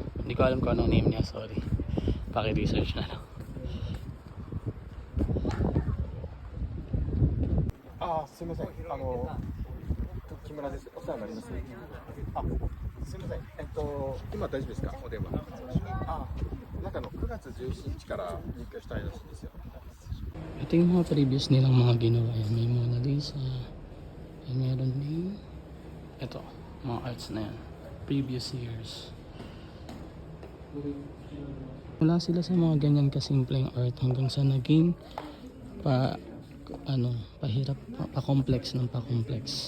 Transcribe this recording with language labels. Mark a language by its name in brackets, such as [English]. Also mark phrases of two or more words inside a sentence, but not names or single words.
[Filipino] Hindi ko alam kung anong name niya, sorry. Paki-research na lang. [Japanese] すみません。木村です。お世話になります。すみません。今大丈夫ですか？お電話。なんか9月17日から入居したいらしいですよ。 [Filipino] Ito yung mga previous nilang mga ginawa. Yan, may Mona Lisa. Yan, meron din. Ito, mga arts na yan. [English] Previous years. [Filipino] Wala sila sa mga ganyan kasimpleng art hanggang sa naging pahirap, pa-complex ng pa-complex.